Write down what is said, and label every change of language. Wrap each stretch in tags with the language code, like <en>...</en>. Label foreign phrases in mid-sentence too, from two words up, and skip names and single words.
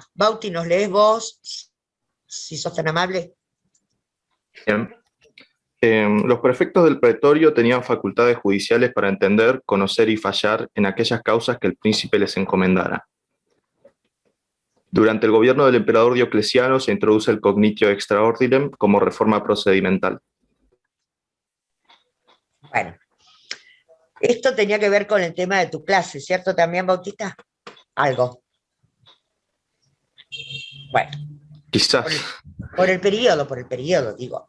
<es>Bauti, ¿nos lees vos? Si sos tan amable. Bien. Los prefectos del pretorio tenían facultades judiciales para entender, conocer y fallar en aquellas causas que el príncipe les encomendara. Durante el gobierno del emperador Diocleciano se introduce el</es> <la>cognitio extra ordinem</la> <es>como reforma procedimental. Bueno, esto tenía que ver con el tema de tu clase, ¿cierto también, Bautista? Algo. Bueno. Quizás. Por el periodo, digo.</es>